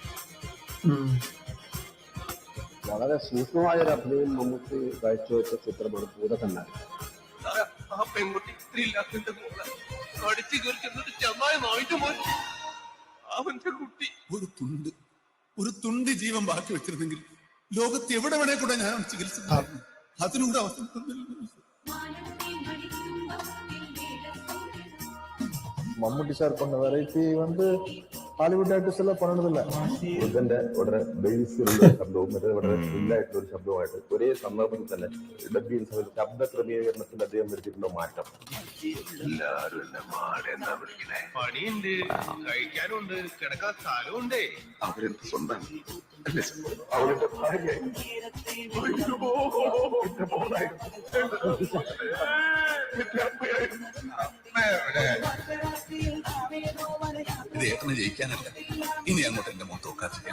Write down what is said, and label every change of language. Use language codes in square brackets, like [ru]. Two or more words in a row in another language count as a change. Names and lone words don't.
[ml] വളരെ സൂക്ഷ്മമായ ഒരു അഭിനയം മമ്മൂട്ടി കാഴ്ചവെച്ച ചിത്രമാണ് ഭൂതകണ്ണാടി. ആ പെൺകുട്ടി ഇത്രയും ഇല്ലാത്തതിന്റെ കൂടെ കടിച്ചു കയറിച്ചിട്ട് ചെന്നായിട്ട് പോയി അവന്റെ കുട്ടി ഒരു തുണ്ട് ജീവൻ ബാക്കി വെച്ചിരുന്നെങ്കിൽ ലോകത്ത് എവിടെ വേണേ കൂടെ ഞാൻ ചികിത്സിച്ചു. അതിനൂടെ അവസരം [ta] மம்முட்டி சார் பண்ண வெரைட்டி [en] Hollywood artist [ta] எல்லாம் பண்ணதில்ல. [ml] ബുദ്ധന്റെ വളരെ ബേസ് ഉള്ള ശബ്ദവും മറ്റേ വളരെ ഫുള്ളായിട്ടുള്ള ഒരു ശബ്ദവുമായിട്ട് ഒരേ സന്ദർഭത്തിൽ തന്നെ ഡബ്ബിംഗ് സമയത്ത് ശബ്ദ ക്രമീകരണത്തിൽ അദ്ദേഹം വരുത്തിയിട്ടുള്ള മാറ്റം. എല്ലാരും എന്നെ മാടെന്നാ വിളിക്കണേ. പണിയുണ്ട്, കഴിക്കാനുണ്ട്, കിടക്കാൻ സ്ഥലമുണ്ടേ. അവരെന്ത് സ്വന്തം അവരുടെ ഭാര്യ ഇത് ഏട്ടനെ ജയിക്കാനല്ല, ഇനി അങ്ങോട്ട് എന്റെ മുഖത്ത് നോക്കാതിരിക്കാൻ.